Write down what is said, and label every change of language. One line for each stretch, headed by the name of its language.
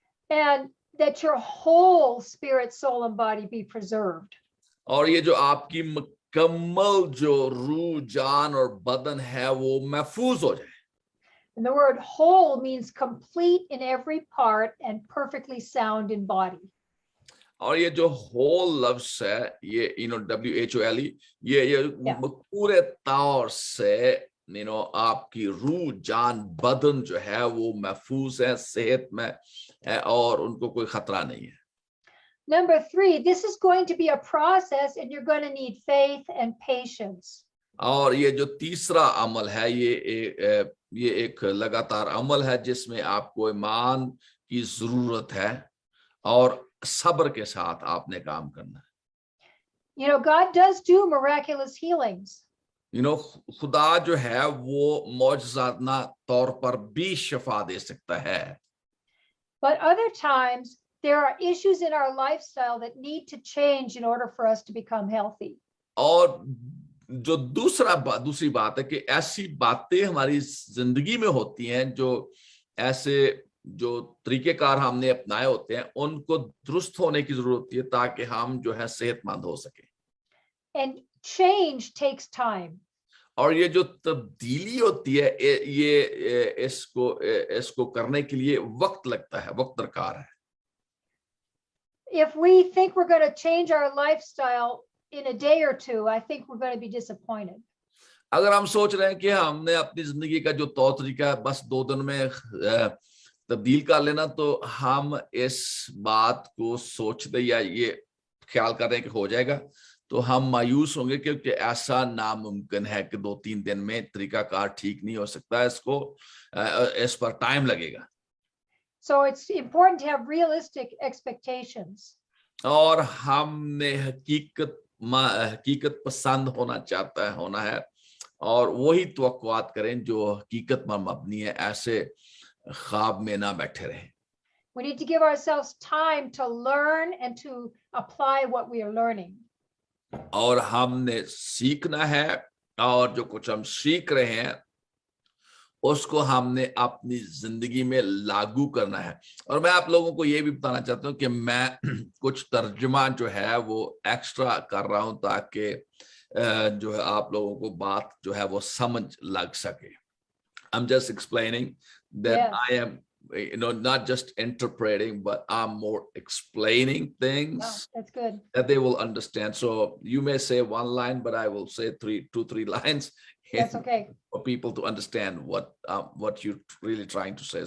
English: And that your whole spirit, soul, and body be preserved.
Hindi: और ये जो आपकी मुकम्मल जो रूह, जान और बदन है वो महफूज हो जाए.
English: And the word whole means complete in every part and perfectly sound in body.
Hindi: और ये जो whole लफ्ज है, ये WHOLE, ये पूरे तौर से आपकी रूह, जान, बदन जो है वो महफूज है, सेहत में है और उनको कोई खतरा नहीं है.
English: Number 3, this is going to be a process and you're going to need faith and patience.
Hindi: और ये जो तीसरा अमल है, ये एक लगातार अमल है जिसमें आपको ईमान की जरूरत है और सब्र के साथ आपने काम करना है।
English: You know, God does do miraculous healings.
Hindi: खुदा जो है वो मौजज़ाना तौर पर भी शिफा दे सकता है,
English: But other times there are issues in our lifestyle that need to change in order for us to become healthy.
Hindi: और जो दूसरी बात है कि ऐसी बातें हमारी जिंदगी में होती हैं जो ऐसे जो तरीकेकार हमने अपनाए होते हैं उनको दुरुस्त होने की जरूरत होती है ताकि हम जो है सेहतमंद हो सके।
English: And change takes time.
Hindi: और ये जो तब्दीली होती है ये इसको करने के लिए वक्त लगता है, वक्त दरकार है।
English: If we think we're going to change our lifestyle in a day or two, I think we're going to be disappointed.
Hindi: अगर हम सोच रहे हैं कि हमने अपनी जिंदगी का जो तौर तरीका है बस 2 दिन में तब्दील कर लेना, तो हम इस बात को सोचते या ये ख्याल कर रहे हैं कि हो जाएगा, तो हम मायूस होंगे, क्योंकि ऐसा नामुमकिन है कि 2-3 दिन में तरीकाकार ठीक नहीं हो सकता, इस पर टाइम लगेगा।
English: So it's important to have realistic expectations.
Hindi: और हमने हकीकत पसंद होना है और वही तवक्कुआत करें जो हकीकत पर मबनी है, ऐसे ख्वाब में ना बैठे रहें।
English: We need to give ourselves time to learn and to apply what we are learning.
Hindi: और हमने सीखना है और जो कुछ हम सीख रहे हैं उसको हमने अपनी जिंदगी में लागू करना है। और मैं आप लोगों को ये भी बताना चाहता हूँ कि मैं कुछ तर्जुमा जो है वो एक्स्ट्रा कर रहा हूँ ताकि जो है आप लोगों को बात जो है वो समझ लग सके।
English: I'm just explaining that Yes. I am, not just interpreting, but I'm more explaining things. Oh, that's good. That they will understand. So you may say one line, but I will say 2-3 lines. That's okay. For people to understand what you're really trying to say.